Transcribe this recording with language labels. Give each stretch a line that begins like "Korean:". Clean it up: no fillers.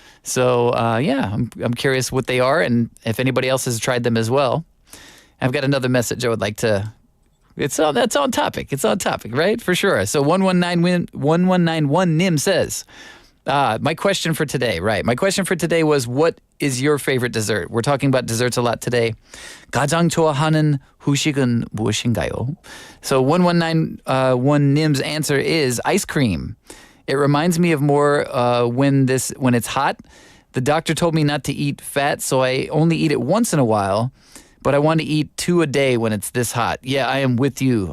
English: So, I'm curious what they are and if anybody else has tried them as well. I've got another message I would like to... That's on topic. It's on topic, right? For sure. So 1191 Nim says, my question for today, right? My question for today was, what is your favorite dessert? We're talking about desserts a lot today.
Korean: 가장 좋아하는 후식은 무엇인가요?
English: So 1191 Nim's answer is ice cream. It reminds me of more when it's hot. The doctor told me not to eat fat, so I only eat it once in a while. But I want to eat 2 a day when it's this hot. Yeah, I am with you.